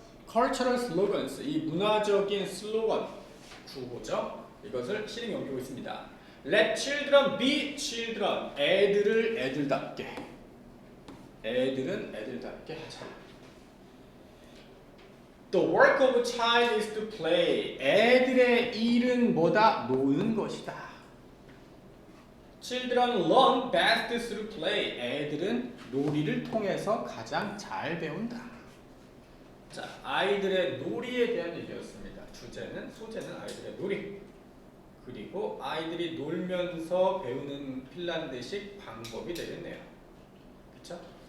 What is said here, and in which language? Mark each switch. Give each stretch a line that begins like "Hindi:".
Korean: cultural slogans, 이 문화적인 슬로건, 구호죠. 이것을 실행에 옮기고 있습니다.
English: Let children be children.
Korean: 애들을 애들답게. 애들은 애들답게 하자.
English: The work of a child is to play.
Korean: 애들의 일은 뭐다? 노는 것이다.
English: Children learn best through play.
Korean: 애들은 놀이를 통해서 가장 잘 배운다. 자, 아이들의 놀이에 대한 얘기였습니다. 소재는 아이들의 놀이. 그리고 아이들이 놀면서 배우는 핀란드식 방법이 되겠네요. 그렇죠?